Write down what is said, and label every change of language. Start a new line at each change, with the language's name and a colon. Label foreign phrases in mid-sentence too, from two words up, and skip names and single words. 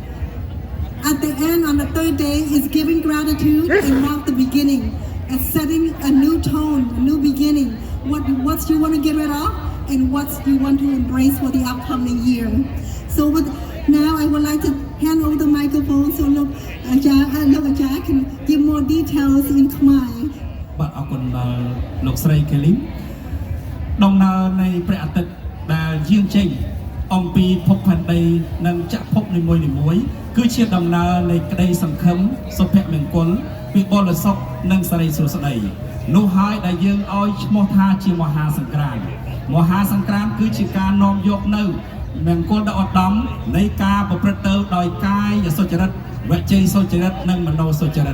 English: At the end, on the third day, is giving gratitude and mark the beginning, and setting a new tone, a new beginning. What you want to get rid of, and what you want to embrace for the upcoming year. So now I would like to hand over the microphone so look, Ajahn can give more details in Khmer.
Khmer: បាទអរគុណដល់លោកស្រីកេលីមដំណើរនៃព្រះអាទិត្យដែលយាងចេញអំពីភពផែនដីនិងចក្រភពនីមួយៗគឺជាដំណើរនៃក្តីសង្ឃឹមសុភមង្គលវិបុលសុខនិងសិរីសួស្តីនោះហើយដែលយើងឲ្យឈ្មោះថាជាមហាសង្ក្រាន្តមហាសង្ក្រាន្តគឺជាការនាំយកនៅមង្គលដ៏ឧត្តមនៃការប្រព្រឹត្តទៅដោយកាយសុចរិតវចីសុចរិតនិងមនោសុចរិត